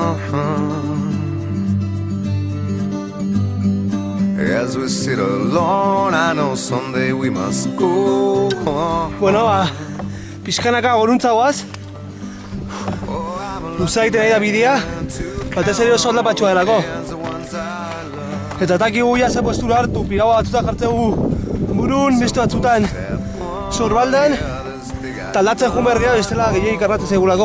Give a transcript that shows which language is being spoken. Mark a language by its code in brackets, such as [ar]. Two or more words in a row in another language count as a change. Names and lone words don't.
[en] As we sit alone, I know someday we must go. [eu] Bueno, pixkanaka goruntza goaz. Luza egiten nahi da bidea, batez ere oso aldapatxoa delako. Eta takigu ja ze postura hartu, piragoa batzutan jartzegu burun, beste batzutan sorbaldan, eta aldatzen joan behar gara bestela gehiagik arratzen zegulako.